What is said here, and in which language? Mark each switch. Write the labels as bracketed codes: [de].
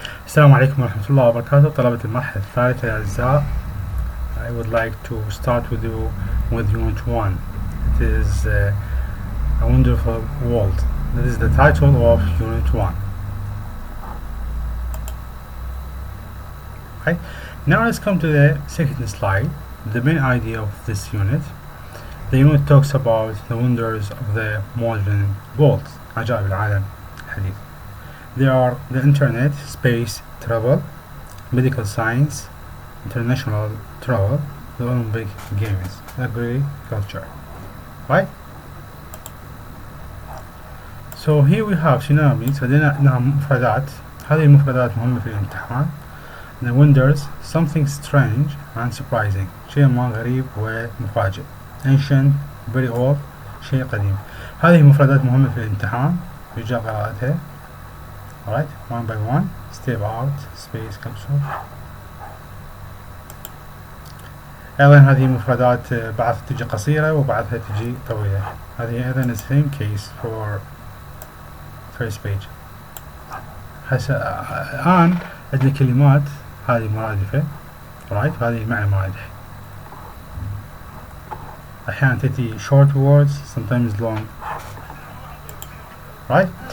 [ar] السلام عليكم ورحمة الله وبركاته طلبة المرحلة الثالثة الأعزاء. [en] I would like to start with you with Unit 1. It is a wonderful world. That is the title of Unit 1. Okay. Now let's come to the second slide. The main idea of this unit. The unit talks about the wonders of the modern world. [ar] عجائب العالم الحديث. [en] They are the internet, space, travel, medical science, international travel, the Olympic Games, agriculture. Right? So here we have synonyms. [ar] لدينا مفردات. هذه المفردات مهمة في الامتحان. [en] The wonders, something strange and surprising. [ar] شيء ما غريب ومفاجئ. [en] Ancient, very old, [ar] شيء قديم. هذه مفردات مهمة في الامتحان. يرجى قراءتها. [en] Alright, one by one. Step out, space capsule. [ar] أيضا هذه مفردات بعضها تجي قصيرة وبعضها تجي طويلة. هذه أيضا [en] the same case for first page. [ar] الآن عندنا كلمات هذه مرادفة. Alright, هذه المعنى مرادف. أحيانا تأتي [en] short words, sometimes long. Right?